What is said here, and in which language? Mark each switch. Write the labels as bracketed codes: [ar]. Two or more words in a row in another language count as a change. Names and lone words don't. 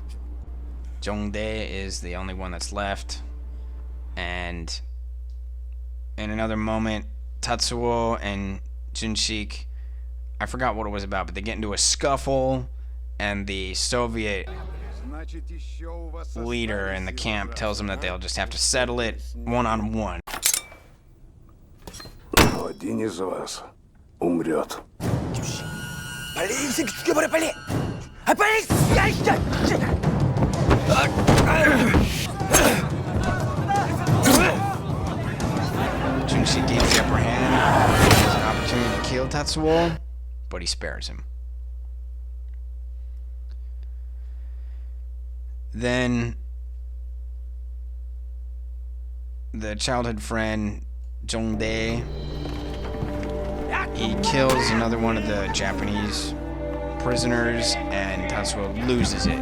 [en] Jongdae is the only one that's left, and in another moment, Tatsuo and Junshik, I forgot what it was about, but they get into a scuffle, and the Soviet leader in the camp tells them that they'll just have to settle it one-on-one. [ru] Один из вас умрет. [ko] 빨리 이 새끼 죽여버려 빨리! 아 빨리! 야 이씨! [en] Junshik gains the upper hand, has an opportunity to kill Tatsuo, but he spares him. Then the childhood friend Jongdae, he kills another one of the Japanese prisoners, and Tatsuo loses it.